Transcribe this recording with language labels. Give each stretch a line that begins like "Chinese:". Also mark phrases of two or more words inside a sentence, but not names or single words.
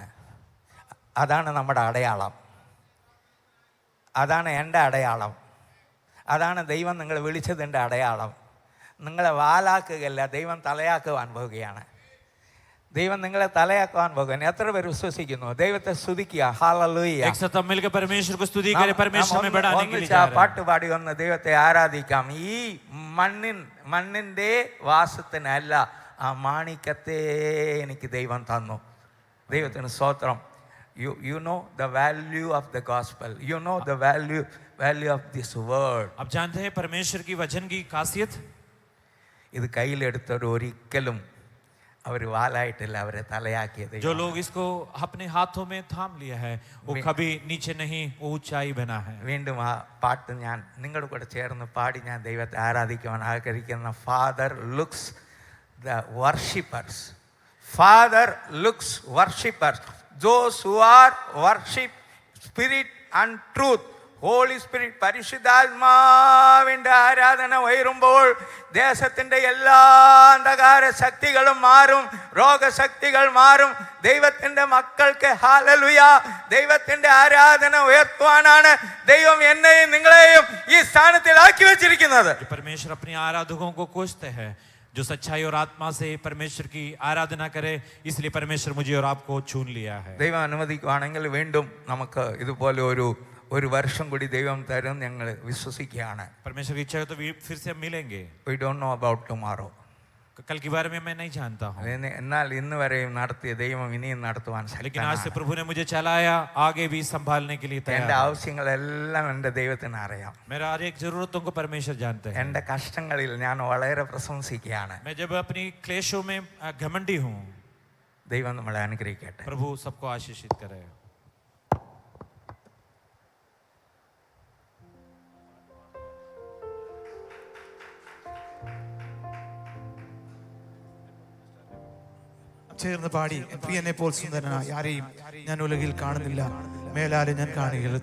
Malayalam: അതാണ് നമ്മുടെ അടയാളം. അതാണ് എൻ്റെ അടയാളം. അതാണ് ദൈവം നിങ്ങളെ വിളിച്ചതിൻ്റെ അടയാളം. നിങ്ങളെ വാലാക്കുകയല്ല, ദൈവം തലയാക്കുവാൻ പോവുകയാണ്. ദൈവം നിങ്ങളെ തലയാക്കുവാൻ പോകുകയാണ്. എത്ര പേര് വിശ്വസിക്കുന്നു? ദൈവത്തെ സ്തുതിക്കുക. ഹല്ലേലൂയ.
Hindi: एक साथ मिलकर परमेश्वर को स्तुति करें, परमेश्वर में बढ़ाने के लिए जा रहे हैं।
Malayalam: പാട്ട് പാടി ഒന്ന് ദൈവത്തെ ആരാധിക്കാം. ഈ മണ്ണിൻ്റെ വാസത്തിനല്ല, ആ മാണിക്കത്തെ എനിക്ക് ദൈവം തന്നു. ദൈവത്തിന് സ്തോത്രം.
English: You know the value of the gospel. You know the value of this word.
Hindi: आप जानते हैं परमेश्वर की वचन की खासियत।
Malayalam: ഇത് കയ്യിലെടുത്തവർ ഒരിക്കലും അവർ വാലായിട്ടില്ല, അവരെ തലയാക്കിയത്.
Hindi: जो लोग इसको अपने हाथों में थाम लिया है, वो कभी नीचे नहीं, वो ऊंचाई बना है।
Malayalam: വീണ്ടും ആ പാട്ട് ഞാൻ നിങ്ങളുടെ കൂടെ ചേർന്ന് പാടി ഞാൻ ദൈവത്തെ ആരാധിക്കുവാൻ ആഗ്രഹിക്കുന്ന.
English: Father looks the worshippers. Father looks worshippers. Those who are worship spirit and truth. Holy Spirit,
Malayalam: പരിശുദ്ധാത്മാവിൻ്റെ ആരാധന ഉയരുമ്പോൾ ദേശത്തിൻ്റെ എല്ലാ അന്ധകാര ശക്തികളും മാറും, രോഗശക്തികൾ മാറും. ദൈവത്തിൻ്റെ മക്കൾക്ക് ഹല്ലേലൂയ, ദൈവത്തിൻ്റെ ആരാധന ഉയർത്തുവാനാണ് ദൈവം എന്നെയും നിങ്ങളെയും ഈ സ്ഥാനത്തിലാക്കി വെച്ചിരിക്കുന്നത്.
Hindi: परमेश्वर अपने आराधकों को खोजते हैं जो सच्चाई और आत्मा से परमेश्वर की आराधना करे। इसलिए परमेश्वर मुझे और आपको चुन लिया है।
Malayalam: ദൈവം അനുവദിക്കുകയാണെങ്കിൽ വീണ്ടും നമുക്ക് ഇതുപോലെ ഒരു വർഷം കൂടി ദൈവം തരും ഞങ്ങൾ വിശ്വസിക്കുകയാണ്.
Hindi: परमेश्वर की इच्छा है तो फिर से हम मिलेंगे।
English: We don't know about tomorrow.
Hindi: कल के बारे में मैं नहीं जानता हूँ,
Malayalam: എന്നാൽ ഇന്ന് വരെയും നടത്തിയ ദൈവം ഇനിയും നടത്തുവാൻ
Hindi: लेकिन आज से
Malayalam: ശക്തനാണ്.
Hindi: प्रभु ने मुझे चलाया, आगे भी संभालने के लिए
Malayalam: എൻ്റെ
Hindi: तैयार है।
Malayalam: ആവശ്യങ്ങളെല്ലാം എൻ്റെ ദൈവത്തിന് അറിയാം.
Hindi: मेरा हर एक जरूरतों को परमेश्वर जानते हैं।
Malayalam: എൻ്റെ കഷ്ടങ്ങളിൽ ഞാൻ വളരെ പ്രശംസിക്കുകയാണ്.
Hindi: मैं जब अपनी क्लेशों में घमंडी हूँ,
Malayalam: ദൈവം നമ്മളെ അനുഗ്രഹിക്കട്ടെ.
Hindi: प्रभु सबको आशीषित करे।
Malayalam: ചേർന്ന് പാടി, പ്രിയനെ പോൽ സുന്ദരനായി ആരെയും ഞാൻ ഉലകിൽ കാണുന്നില്ല, മേലാലെ ഞാൻ കാണുകയില്ല.